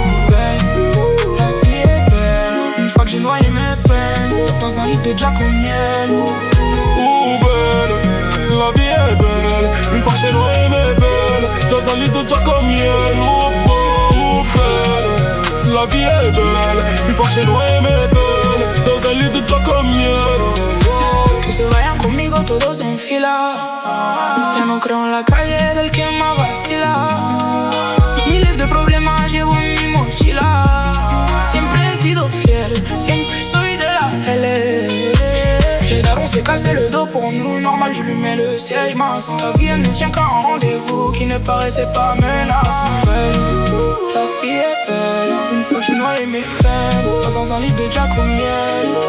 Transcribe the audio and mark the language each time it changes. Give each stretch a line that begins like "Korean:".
French: Belle, la vie est belle. Une fois que j'ai noyé mes peines dans un lit de Jack au miel. Belle, la vie est belle. Une fois que j'ai noyé mes peines dans un lit de Jack au miel. Belle, la vie est belle. Une fois que j'ai noyé mes peines dans un lit de Jack au miel.
Spanish: Que se vayan conmigo todos en fila. Ya no creo en la calle del que más vacila. Miles de problemas llevo en mi mochila. Siempre he sido fiel, siempre soy de la L.
French: Les darons s'est cassé le dos pour nous. Normal, je lui mets le siège maçon. Ta vie elle ne tient qu'à un rendez-vous qui ne paraissait pas menaçant. Belle, la vie est belle. Une fois que j'ai noyé mes peines dans un lit de Jack au miel.